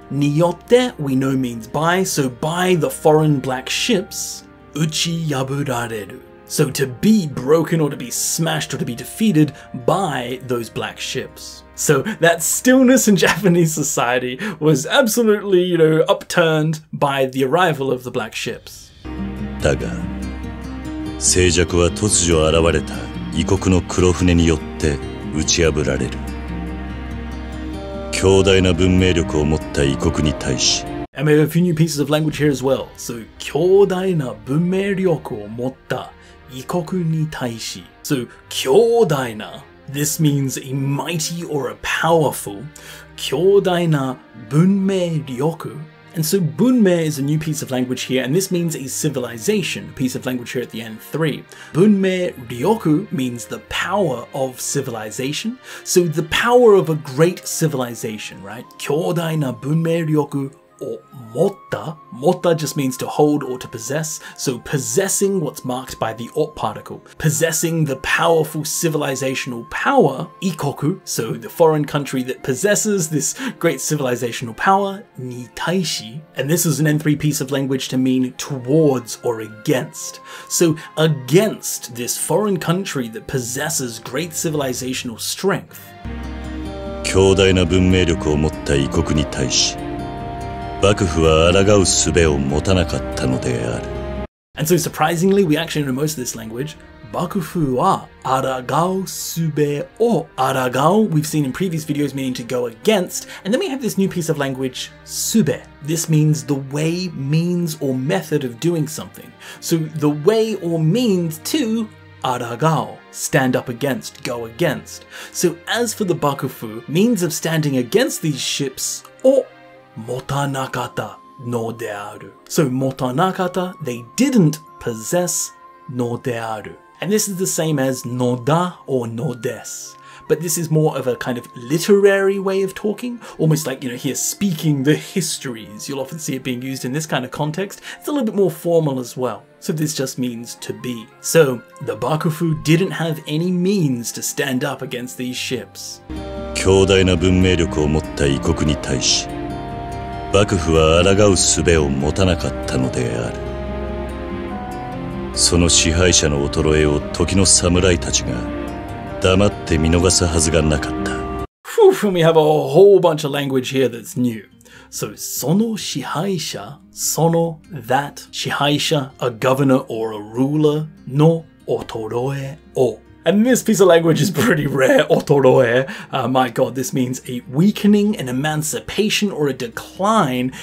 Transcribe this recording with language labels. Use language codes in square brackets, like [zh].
[ja] Niyotte, [en] we know means by, so by the foreign black ships, [ja] uchi yaburareru. [en] So to be broken or to be smashed or to be defeated by those black ships. So that stillness in Japanese society was absolutely, you know, upturned by the arrival of the black ships. [ja] だが、静寂は突如現れた異国の黒船によって打ち破られる。強大な文明力を持った異国に対し。 [en] And we have a few new pieces of language here as well. [ja] So 強大な文明力を持った異国に対し。 So 強大な。 [en] This means a mighty or a powerful. [ja] 強大な文明力. [en] And so bunme is a new piece of language here, and this means a civilization, a piece of language here at the end 3. Bunme ryoku means the power of civilization, so the power of a great civilization, right? [ja] Kyodai na bunme ryoku [en] or motta. Motta just means to hold or to possess, so possessing what's marked by the ot particle. Possessing the powerful civilizational power, ikoku, so the foreign country that possesses this great civilizational power, [ja] ni taishi. [en] And this is an N3 piece of language to mean towards or against. So against this foreign country that possesses great civilizational strength. [ja] 強大な文明力を持った異国に対し、幕府は抗う術を持たなかったのである。 [en] And so surprisingly, we actually know most of this language. [ja] 幕府は抗う術を抗う, [en] we've seen in previous videos meaning to go against, and then we have this new piece of language, [ja] 術. [en] This means the way, means, or method of doing something. So the way or means to 抗う, stand up against, go against. So as for the bakufu, means of standing against these ships, [ja] を持たなかったのである. [en] So [ja] 持たなかった, [en] they didn't possess [ja] のである. [en] And this is the same as [ja] のだ [en] or [ja] のです. [en] But this is more of a kind of literary way of talking, almost like, here speaking the histories. You'll often see it being used in this kind of context. It's a little bit more formal as well. So this just means to be. So the Bakufu didn't have any means to stand up against these ships. [ja] 強大な文明力を持った異国に対し、幕府は抗う術を持たなかったのである。その支配者の衰えを時の侍たちが黙って見逃すはずがなかった。 [en] And we have a whole bunch of language here that's new. So [ja] その支配者, [en] その that [ja] 支配者, [en] a governor or a ruler [ja] の衰えを. [en] And this piece of language is pretty rare, [ja] otoroe. [en] My god, this means a weakening, an emancipation, or a decline.